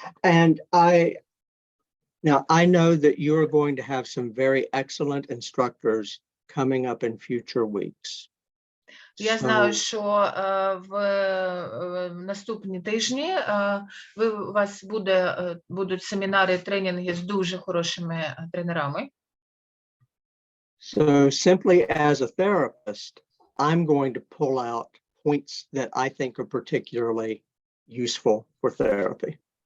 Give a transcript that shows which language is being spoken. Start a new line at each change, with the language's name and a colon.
English: And I know that you're going to have some very excellent instructors coming up in future weeks.
Ukrainian: Я знаю, що в наступні тижні у вас будуть семінари, тренінги з дуже хорошими тренерами.
English: So simply as a therapist, I'm going to pull out points that I think are particularly useful for therapy.